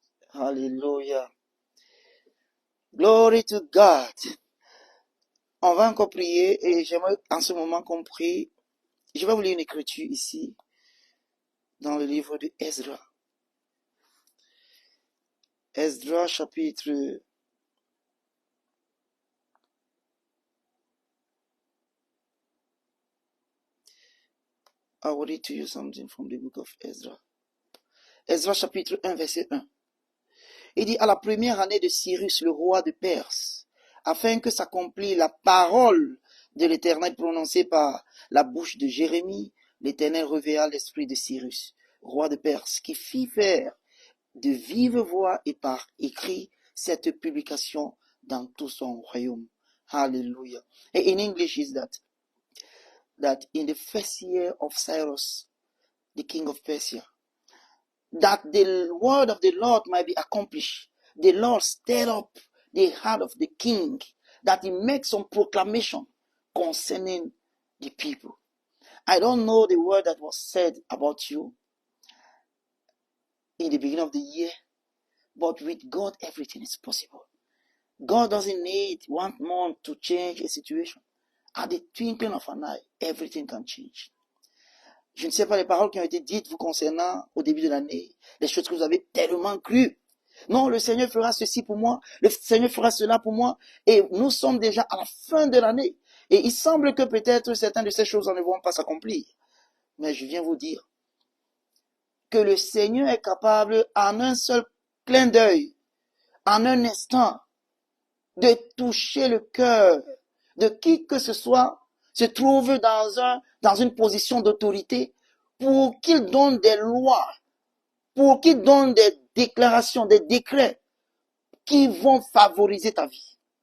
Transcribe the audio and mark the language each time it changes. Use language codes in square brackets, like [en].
[en] Alléluia. Glory to God. [fr] On va encore prier et j'aimerais en ce moment qu'on prie. Je vais vous lire une écriture ici dans le livre de Ezra. Ezra chapitre 1. [en] I will read to you something from the book of Ezra. [fr] Ezra chapitre 1 verset 1. Il dit, à la première année de Cyrus, le roi de Perse, afin que s'accomplisse la parole de l'Éternel prononcée par la bouche de Jérémie, l'Éternel révéla l'esprit de Cyrus, roi de Perse, qui fit faire de vive voix et par écrit cette publication dans tout son royaume. Hallelujah. [en] And in English is that in the first year of Cyrus, the king of Persia, that the word of the Lord might be accomplished. The Lord stirred up the heart of the king, that he makes some proclamation concerning the people. I don't know the word that was said about you in the beginning of the year, but with God, everything is possible. God doesn't need 1 month to change a situation. At the twinkling of an eye, everything can change. [fr] Je ne sais pas les paroles qui ont été dites vous concernant au début de l'année, les choses que vous avez tellement cru. Non, le Seigneur fera ceci pour moi, le Seigneur fera cela pour moi, et nous sommes déjà à la fin de l'année. Et il semble que peut-être certaines de ces choses ne vont pas s'accomplir. Mais je viens vous dire que le Seigneur est capable, en un seul clin d'œil, en un instant, de toucher le cœur de qui que ce soit se trouve dans une position d'autorité pour qu'il donne des lois, pour qu'il donne des déclarations, des décrets qui vont favoriser ta vie.